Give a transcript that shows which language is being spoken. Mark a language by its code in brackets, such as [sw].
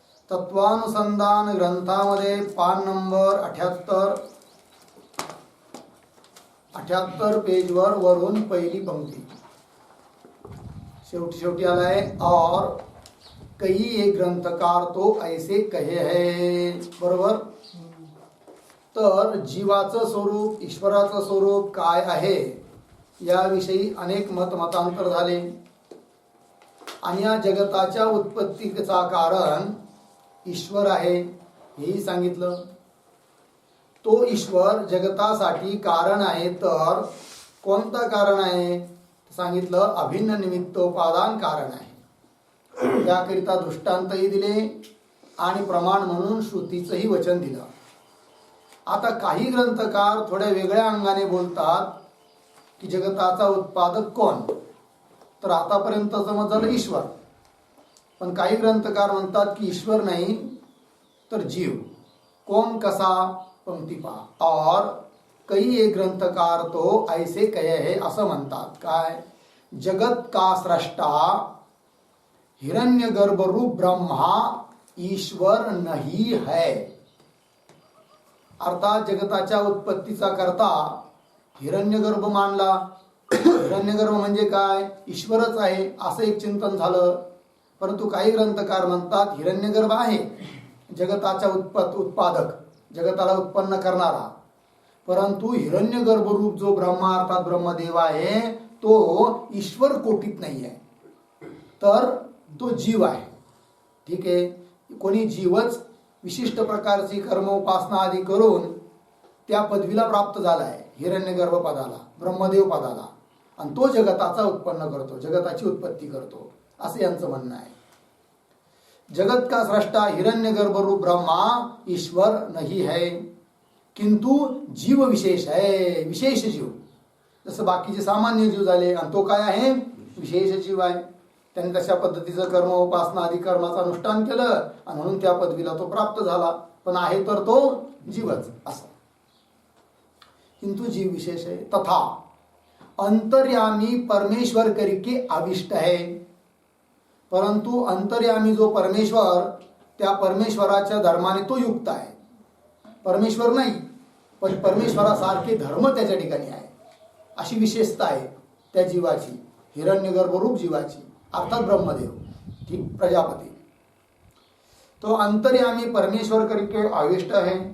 [mr] तत्वानुसंधान ग्रंथामध्ये पान नंबर 78 पेजवर वरून पहिली पंक्ती शेवटी आलाय। [hi] और कई एक ग्रंथकार तो ऐसे कहे है, बरोबर। [mr] तर जीवाचं स्वरूप ईश्वराचं स्वरूप काय आहे याविषयी अनेक मतांतर झाले आणि या जगताच्या उत्पत्तीचा कारण ईश्वर आहे हेही सांगितलं। तो ईश्वर जगतासाठी कारण आहे, तर कोणतं कारण आहे सांगितलं, अभिन्न निमित्तोपादान कारण आहे। त्याकरिता दृष्टांतही दिले आणि प्रमाण म्हणून श्रुतीचंही वचन दिलं। आता काही ग्रंथकार थोड्या वेगळ्या अंगाने बोलतात की जगताचा उत्पादक कोण, तर आतापर्यंत समजलं ईश्वर, पण काही ग्रंथकार म्हणतात की ईश्वर नाही तर जीव। कोण कसा पंक्ती पहा। [hi] और कई एक ग्रंथकार तो ऐसे कहे है [mr] असं म्हणतात काय, [hi] जगत का स्रष्टा हिरण्यगर्भ रूप ब्रह्मा ईश्वर नहीं है। [mr] अर्थात जगताच्या उत्पत्तीचा करता हिरण्यगर्भ मानला। हिरण्यगर्भ म्हणजे काय, ईश्वरच आहे असं एक चिंतन झालं। परंतु काही ग्रंथकार म्हणतात हिरण्यगर्भ आहे जगताचा उत्पादक, जगताला उत्पन्न करणारा, परंतु हिरण्यगर्भ रूप जो ब्रह्मा अर्थात ब्रह्मदेव आहे तो ईश्वर कोटीत नाही आहे, तर तो जीव आहे। ठीक आहे, कोणी जीवच विशिष्ट प्रकारची कर्म उपासना आदी करून त्या पदवीला प्राप्त झाला आहे, हिरण्यगर्भ पदाला, ब्रह्मदेव पदाला, आणि तो जगताचा उत्पन्न करतो, जगताची उत्पत्ती करतो असे यांचं म्हणणं आहे। [hi] जगत का स्रष्टा हिरण्यगर्भ रूप ब्रह्मा ईश्वर नहीं है, किंतु जीव विशेष है, विशेष जीव। [mr] जसं बाकीचे सामान्य जीव झाले आणि तो काय आहे, विशेष जीव आहे। त्यांनी तशा पद्धतीचं कर्म उपासना आदी कर्माचं अनुष्ठान केलं आणि म्हणून त्या पदवीला तो प्राप्त झाला, पण आहे तर तो जीवच असं। [hi] किंतु जीव विशेष है। तथा अंतर्यामी परमेश्वर करके अविष्ट है, [mr] परंतु अंतर्यामी जो परमेश्वर त्या परमेश्वराच्या धर्माने तो युक्त आहे, परमेश्वर नाही पण परमेश्वरासारखे धर्म त्याच्या ठिकाणी आहे, अशी विशेषता आहे त्या जीवाची, हिरण्यगर्भ रूप जीवाची अर्थात ब्रह्मदेव, ठीक, प्रजापती। [hi] तो अंतर्यामी परमेश्वर करके अविष्ट है।